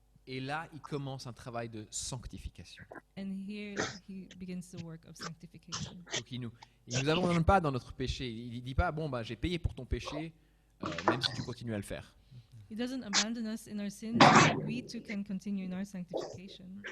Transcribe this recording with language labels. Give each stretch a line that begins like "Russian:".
French: Et là, il commence un travail de sanctification.
English: And here he begins the work of sanctification.
French: Donc il nous abandonne pas dans notre péché. Il dit pas bon bah j'ai payé pour ton péché, même si tu continues à le faire.
English: He doesn't abandon us in our sins. We too can continue in our sanctification.